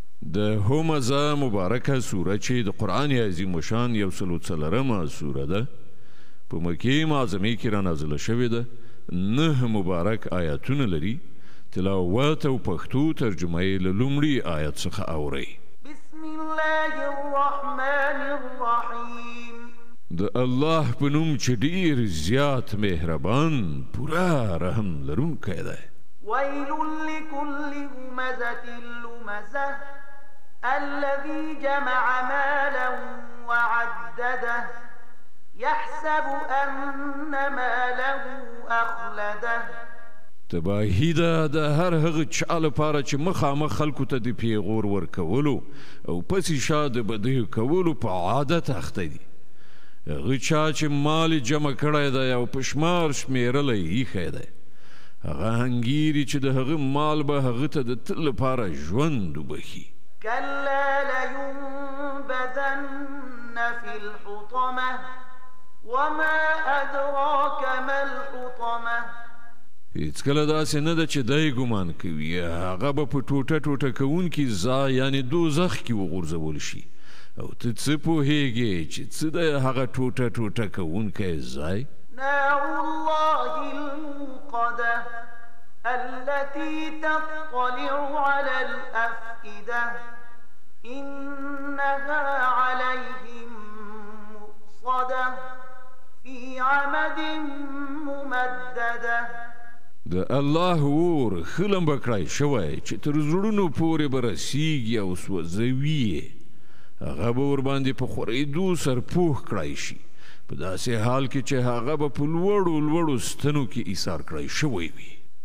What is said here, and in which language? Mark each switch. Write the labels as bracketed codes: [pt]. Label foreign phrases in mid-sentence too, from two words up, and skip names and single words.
[ps] د همزه مبارکه سوره چې د قرآن عظیم شان 140 سوره ده په مکې معظمې کې رانازله شوې ده 9 مبارک آیاتونه لري تلاوت او پښتو ترجمه یې له لومړي آیت څخه اورئ [ar] بسم الله الرحمن الرحیم [ps] د الله په نوم چې ډېر زیات مهربان پوره رحم لرونکی دی [ar] ويل لكل همزة لمزة الذي جمع مالا وعدده يحسب أن ماله أخلده [ps] تباهي ده د هر هغه چا لپاره چې مخامخ خلکو ته د پیغور ورکولو او پسې شا د بدیو کولو په عادت اخته دي هغه چا چې مال جمع کړی دی او په شمار شمېرلی ایښی دی هغه هنګیري چې د هغه مال به هغه ته د تل لپاره ژوند وبخي [ar] كلا لينبذن في الحطمة وما أدراك ما الحطمة [ps] هیڅکله داسې نه ده چې دی ګمان کوي هغه به په ټوټه ټوټه کوونکي ځای یعنې دوزخ کې وغورځول شي او ته څه پوهېږې چې څه دی هغه ټوټه ټوټه کوونکی ځای [ar] نار الله الموقدة التي تطلع على الأفئدة إنها عليهم مؤصدة في عمد ممددة [ps] د الله اور ښه لمبه کړی شوی چې تر زړونو پورې به رسیږي او سوځوي یې هغه به ورباندې په خورېدو سرپوښ کړی شي په داسې حال کې چې هغه به په لوړو لوړو ستنو کې ایثار کړی شوی وي